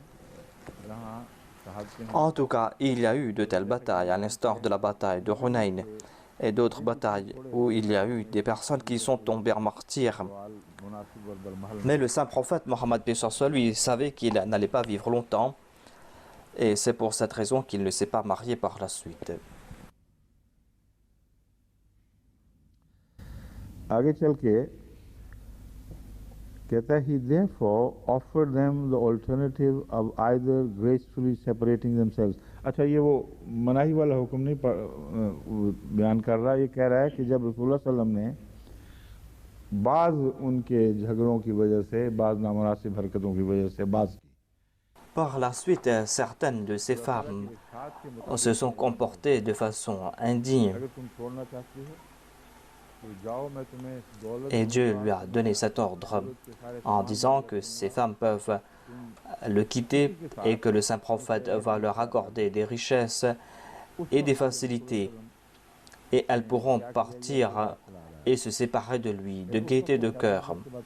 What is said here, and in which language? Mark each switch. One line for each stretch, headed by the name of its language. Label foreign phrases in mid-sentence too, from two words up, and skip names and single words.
French: En tout cas, il y a eu de telles batailles, à l'instar de la bataille de Hunayn et d'autres batailles où il y a eu des personnes qui sont tombées en martyrs. Mais le saint prophète Mohammed lui savait qu'il n'allait pas vivre longtemps et c'est pour cette raison qu'il ne s'est pas marié par la suite.
Urdu: آگے چل کے کہتا ہے
English: he therefore offered them the alternative of either gracefully separating themselves.
Urdu: اچھا یہ وہ مناہی والا حکم نہیں، بیان کر رہا ہے، یہ کہہ رہا ہے کہ جب رسول اللہ
Arabic: صلى الله عليه وسلم
Urdu: نے بعض ان کے جھگڑوں کی وجہ سے، بعض نامناسب حرکتوں کی وجہ سے بعض کی.
French: Par la suite, certaines de ces femmes se sont comportées de façon indigne
Urdu: اگر تم چھوڑنا چاہتی ہو تو جاؤ، میں تمہیں دولت
French: et Dieu
Urdu: दूंगा,
French: lui a donné cet ordre en disant que ces femmes peuvent le quitter et que le saint prophète va leur accorder des richesses et des facilités et elles pourront partir et se séparer de lui, de gaieté de cœur.